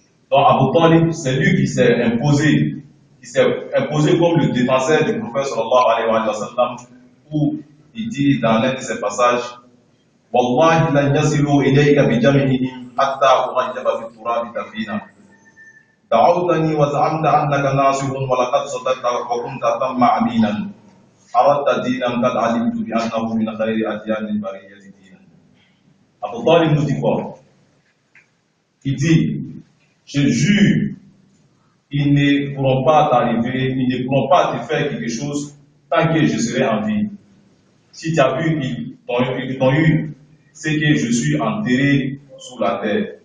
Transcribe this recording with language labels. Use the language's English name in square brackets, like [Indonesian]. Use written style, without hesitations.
[French] Donc Abu Talib, c'est lui qui s'est imposé comme le défenseur du prophète sallallahu alayhi wa sallam, où il dit dans l'un de ses passages, [Arabic] Wallahi lan yasilu ilayka bi jam'ihim hatta ughajjaba fi turabi tafina. دعوتني وزعمت أنك ناصح ولقد صدقت وكنت تم أمينا أردت دينا قد علمت بأنه من خير أديان البرية دينا. [French] Abu Talib nous dit quoi? Il dit, je jure, ils ne pourront pas t'arriver, ils ne pourront pas te faire quelque chose tant que je serai en vie. Si tu as vu, ils t'ont eu, c'est que je suis enterré sous la terre.